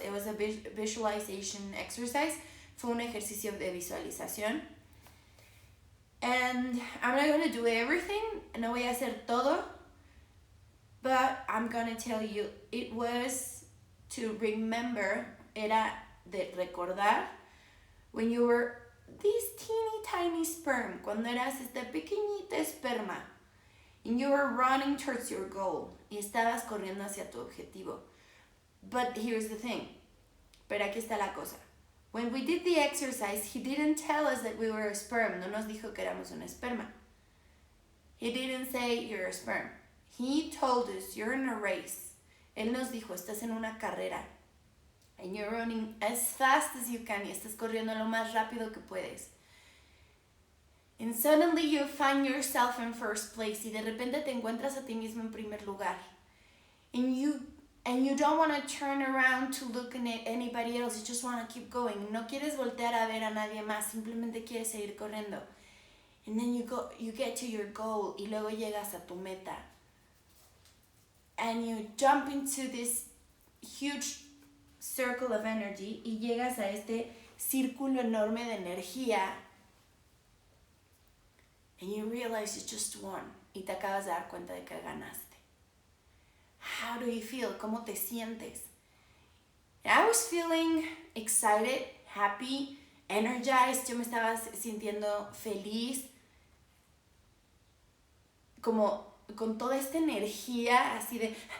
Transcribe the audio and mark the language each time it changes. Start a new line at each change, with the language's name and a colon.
English: It was a visualization exercise.
Spanish: Fue un ejercicio de visualización.
English: And I'm not going to do everything.
Spanish: No voy a hacer todo.
English: But I'm going to tell you, it was to remember,
Spanish: era de recordar,
English: when you were this teeny tiny sperm,
Spanish: cuando eras esta pequeñita esperma,
English: and you were running towards your goal,
Spanish: y estabas corriendo hacia tu objetivo.
English: But here's the thing,
Spanish: pero aquí está la cosa.
English: When we did the exercise, he didn't tell us that we were a sperm.
Spanish: No nos dijo que éramos una esperma.
English: He didn't say you're a sperm. He told us you're in a race.
Spanish: Él nos dijo, estás en una carrera.
English: And you're running as fast as you can.
Spanish: Y estás corriendo lo más rápido que puedes.
English: And suddenly you find yourself in first place.
Spanish: Y de repente te encuentras a ti mismo en primer lugar.
English: And you don't want to turn around to look at anybody else. You just want to keep going.
Spanish: No quieres voltear a ver a nadie más. Simplemente quieres seguir corriendo.
English: And then you get to your goal.
Spanish: Y luego llegas a tu meta.
English: And you jump into this huge circle of energy.
Spanish: Y llegas a este círculo enorme de energía.
English: And you realize you just won.
Spanish: Y te acabas de dar cuenta de que ganaste.
English: How do you feel?
Spanish: ¿Cómo te sientes?
English: I was feeling excited, happy, energized.
Spanish: Yo me estaba sintiendo feliz. Como con toda esta energía así de...